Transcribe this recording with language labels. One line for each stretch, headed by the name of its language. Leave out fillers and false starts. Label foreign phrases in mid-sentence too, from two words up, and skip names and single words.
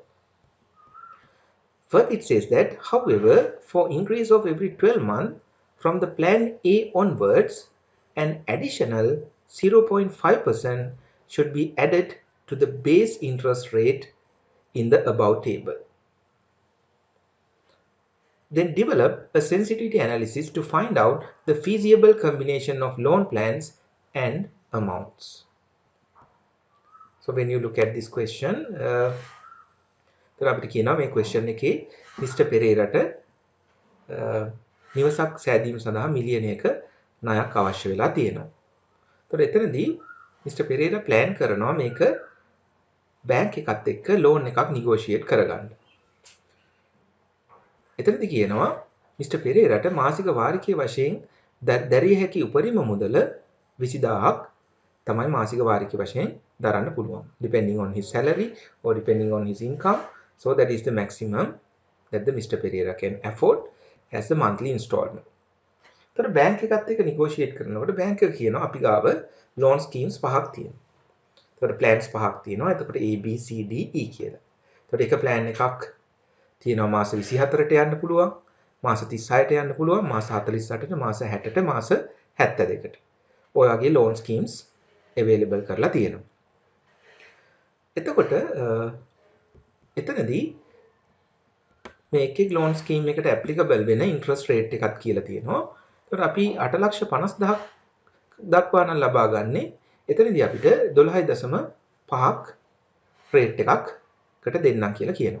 English: First, it says that, however, for increase of every 12 months from the plan A onwards, an additional 0.5% should be added to the base interest rate in the above table. Then develop a sensitivity analysis to find out the feasible combination of loan plans and amounts. So when you look at this question, then
Sinhala: අපිට කියනවා මේ
English: question එකේ Mr.
Sinhala: Pereiraට නිවසක් සෑදීම සඳහා මිලියනයක ණයක් අවශ්‍ය වෙලා තියෙනවා. ඒතකොට එතනදී Mr. Pereira plan කරනවා මේක bank එකත් එක්ක loan එකක් negotiate කරගන්න. එතනදී කියනවා Mr. Pereiraට මාසික වාරිකයේ වශයෙන් දැරිය හැකි උපරිම මුදල 20000ක් තමයි මාසික වාරිකයේ වශයෙන් දරන්න පුළුවන්.
English: Depending on his salary or depending on his income. So that is the maximum that the Mr. Pereira can afford as the monthly installment.
Sinhala: එතකොට bank එකත් එක්ක negotiate කරනකොට bank එක කියනවා අපි ගාව
English: loan schemes
Sinhala: පහක් තියෙනවා. එතකොට plans පහක් තියෙනවා. එතකොට A B C D E කියලා. එතකොට එක plan එකක් තියෙනවා මාස 24ට යන්න පුළුවන්, මාස 36ට යන්න පුළුවන්, මාස 48ට, මාස 60ට, මාස 72ට. ඔය වගේ
English: loan schemes available
Sinhala: කරලා තියෙනවා. එතකොට එතනදී මේ එක්
English: loan scheme
Sinhala: එකට applicable වෙන
English: interest rate
Sinhala: එකක් කියලා තියෙනවා. ඒතකොට අපි 8,50,000ක් දක්වා නම් ලබා ගන්නේ. එතනදී අපිට 12.5ක් rate එකකට දෙන්නම් කියලා කියනවා.